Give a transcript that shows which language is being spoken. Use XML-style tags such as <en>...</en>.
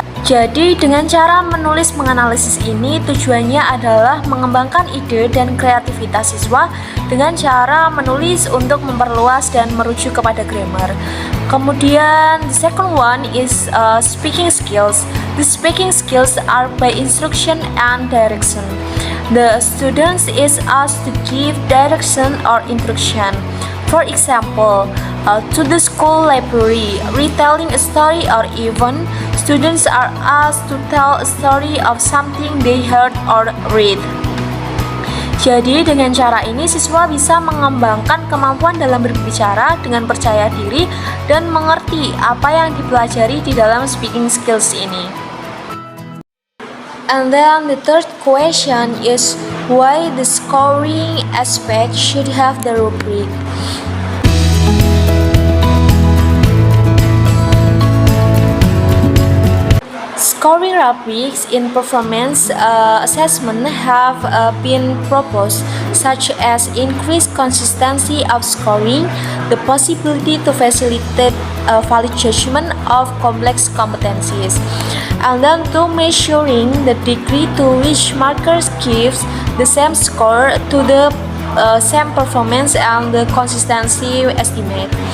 <id>Jadi dengan cara menulis menganalisis ini tujuannya adalah mengembangkan ide dan kreativitas siswa dengan cara menulis untuk memperluas dan merujuk kepada grammar. Kemudian</id> <en>the second one is speaking skills. The speaking skills are by instruction and direction. The students is asked to give direction or instruction. For example, to the school library, retelling a story, or even students are asked to tell a story of something they heard or read.</en> <id>Jadi dengan cara ini siswa bisa mengembangkan kemampuan dalam berbicara dengan percaya diri dan mengerti apa yang dipelajari di dalam speaking skills ini.</id> <en>And then the third question is, why the scoring aspect should have the rubric. Scoring rubrics in performance assessment have been proposed, such as increased consistency of scoring, the possibility to facilitate valid judgment of complex competencies, and then to measuring the degree to which markers gives the same score to the same performance and the consistency estimate,</en>